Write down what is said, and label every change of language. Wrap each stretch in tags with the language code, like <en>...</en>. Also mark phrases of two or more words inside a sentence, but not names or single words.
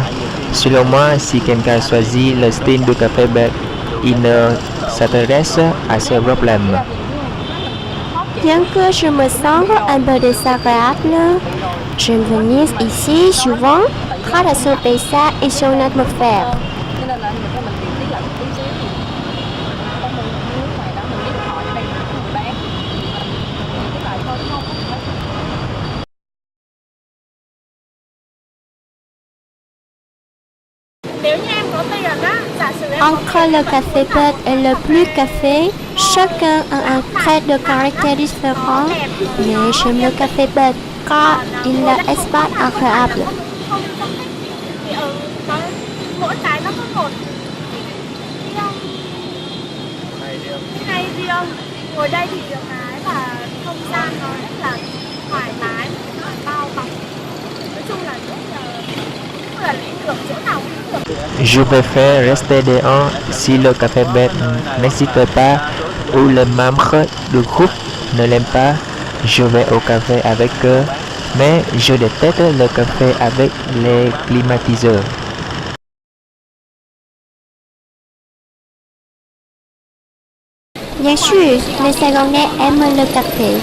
<fr>Selon moi, si quelqu'un choisit le style du café bête, il ne s'intéresse à ces problèmes. Bien que je me sente un peu désagréable, j'aime venir ici souvent grâce à son paysage et son atmosphère.</fr> <vi>Cho nên là mình phải biết là tí xíu thì con mình nước ngoài đó mình biết được họ ở đây người bán cái lại thôi đúng không? Nếu như em có tiền á, giả sử em</vi> <fr>Entre le café bête et le plus café, chacun a un trait de caractère différent, mais j'aime le café bête car il a un espace agréable.</fr> <vi>thì mỗi cái nó có một cái hay riêng. Ngồi đây thì được cái là không gian nó rất là thoải mái, rất là bao bọc. Nói chung là rất là lý tưởng, chỗ nào cũng được.</vi> <fr>Je préfère rester dehors si le café bête n'existe pas ou les membres du groupe ne l'aiment pas. Je vais au café avec eux, mais je déteste le café avec les climatiseurs. Bien sûr, les Saigonais aiment le café.</fr>